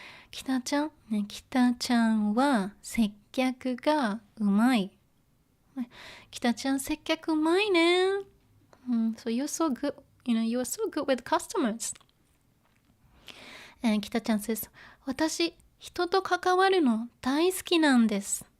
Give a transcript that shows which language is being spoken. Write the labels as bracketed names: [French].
[Japanese] 北ちゃんは接客がうまい。北ちゃん接客うまいね。 [English] So you're so good, you are so good with customers. And 北ちゃん says, [Japanese] 私、人と関わるの大好きなんです。